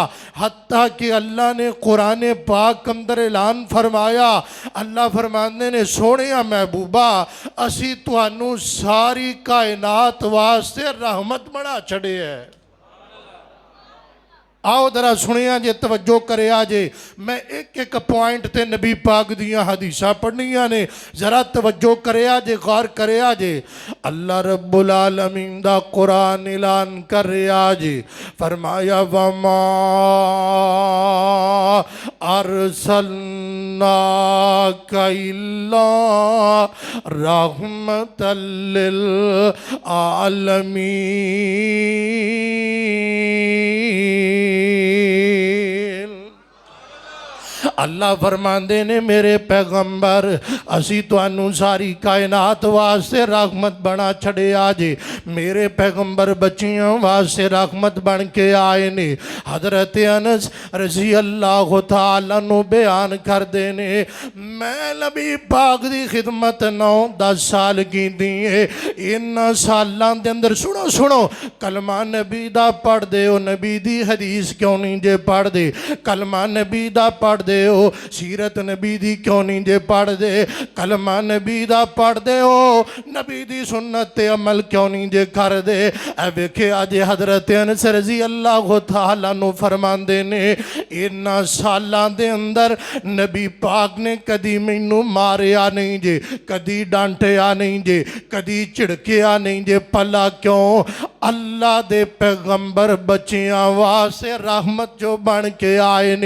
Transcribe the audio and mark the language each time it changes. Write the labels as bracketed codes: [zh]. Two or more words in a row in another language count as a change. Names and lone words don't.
[pa] ਹੱਤਾ ਕਿ ਅੱਲਾਹ ਨੇ ਕੁਰਾਨ ਪਾਕ ਕੇ ਅੰਦਰ ਐਲਾਨ ਫ਼ਰਮਾਇਆ, ਅੱਲਾਹ ਫ਼ਰਮਾਨੇ ਨੇ ਸੋਹਣੇ ਮਹਿਬੂਬਾ ਅਸੀਂ ਤੁਹਾਨੂੰ ਸਾਰੀ ਕਾਇਨਾਤ ਵਾਸਤੇ ਰਹਿਮਤ ਬਣਾ ਛੱਡੇ ਹੈ। ਆਓ ਜ਼ਰਾ ਸੁਣਿਆ ਜੇ, ਤਵੱਜੋ ਕਰਿਆ ਜੇ। ਮੈਂ ਇੱਕ ਇੱਕ ਪੁਆਇੰਟ ਤੇ ਨਬੀ ਪਾਕ ਦੀਆਂ ਹਦੀਸਾਂ ਪੜ੍ਹਨੀਆਂ ਨੇ, ਜ਼ਰਾ ਤਵੱਜੋ ਕਰਿਆ ਜੇ, ਗ਼ੌਰ ਕਰਿਆ ਜੇ। ਅੱਲਾਹ ਰੱਬੁਲ ਆਲਮੀਨ ਦਾ ਕੁਰਾਨ ਐਲਾਨ ਕਰ ਰਿਹਾ ਜੇ, ਫ਼ਰਮਾਇਆ [ar] وما أرسلناك إلا رحمة للعالمين. [pa] ਅੱਲਾਹ ਫ਼ਰਮਾਤੇ ਨੇ ਮੇਰੇ ਪੈਗ਼ੰਬਰ ਅਸੀਂ ਤੁਹਾਨੂੰ ਸਾਰੀ ਕਾਇਨਾਤ ਵਾਸਤੇ ਰਹਿਮਤ ਬਣਾ ਛੱਡਿਆ ਜੇ। ਮੇਰੇ ਪੈਗ਼ੰਬਰ ਬੱਚੀਓਂ ਵਾਸਤੇ ਰਹਿਮਤ ਬਣ ਕੇ ਆਏ ਨੇ। ਹਜ਼ਰਤ ਅਨਸ [ar] رضي الله تعالى [pa] ਨੂੰ ਬਿਆਨ ਕਰਤੇ ਨੇ, ਮੈਂ ਨਬੀ ਪਾਕ ਦੀ ਖ਼ਿਦਮਤ 9-10 ਸਾਲ ਕੀਤੀ ਹੈ। ਇਨ੍ਹਾਂ ਸਾਲਾਂ ਦੇ ਅੰਦਰ ਸੁਣੋ ਸੁਣੋ, ਕਲਮਾ ਨਬੀ ਦਾ ਪੜ੍ਹਦੇ ਹੋ, ਨਬੀ ਦੀ ਹਦੀਸ ਕਿਉਂ ਨਹੀਂ ਜੇ ਪੜ੍ਹਦੇ? ਕਲਮਾ ਨਬੀ ਦਾ ਪੜ੍ਹਦੇ ਹੋ, ਸੀਰਤ ਨਬੀ ਦੀ ਕਿਉਂ ਨਹੀਂ ਜੇ ਪੜ੍ਹਦੇ? ਕਲਮਾ ਨਬੀ ਦਾ ਪੜ੍ਹਦੇ ਹੋ, ਨਬੀ ਦੀ ਸੁੰਨਤ ਤੇ ਅਮਲ ਕਿਉਂ ਨਹੀਂ ਜੇ ਕਰਦੇ? ਐ ਵੇਖੇ ਅੱਜ ਹਜ਼ਰਤ ਅਨਸ [ar] رضي الله تعالى [pa] ਨੂੰ ਫ਼ਰਮਾਂਦੇ ਨੇ, ਇਨ੍ਹਾਂ ਸਾਲਾਂ ਦੇ ਅੰਦਰ ਨਬੀ ਪਾਕ ਨੇ ਕਦੀ ਮੈਨੂੰ ਮਾਰਿਆ ਨਹੀਂ ਜੇ, ਕਦੀ ਡਾਂਟਿਆ ਨਹੀਂ ਜੇ, ਕਦੀ ਝਿੜਕਿਆ ਨਹੀਂ ਜੇ। ਭਲਾ ਕਿਉਂ? ਅੱਲਾਹ ਦੇ ਪੈਗ਼ੰਬਰ ਬੱਚੀਆਂ ਵਾਸਤੇ ਰਹਿਮਤ ਜੋ ਬਣ ਕੇ ਆਏ ਨੇ।